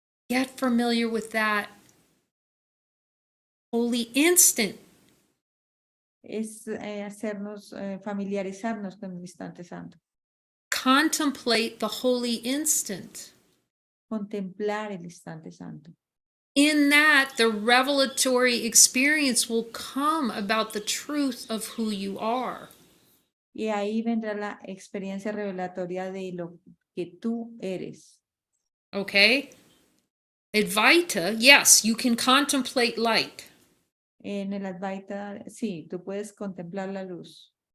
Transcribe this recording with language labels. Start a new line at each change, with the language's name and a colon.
English: Get familiar with that holy instant.
Spanish: Es hacernos familiarizarnos con el instante santo.
English: Contemplate the holy instant.
Spanish: Contemplar el instante santo.
English: In that, the revelatory experience will come about the truth of who you are.
Spanish: Y ahí vendrá la experiencia revelatoria de lo que tú eres.
English: Okay? Advaita, yes, you can contemplate light.
Spanish: En el Advaita, sí, tú puedes contemplar la luz.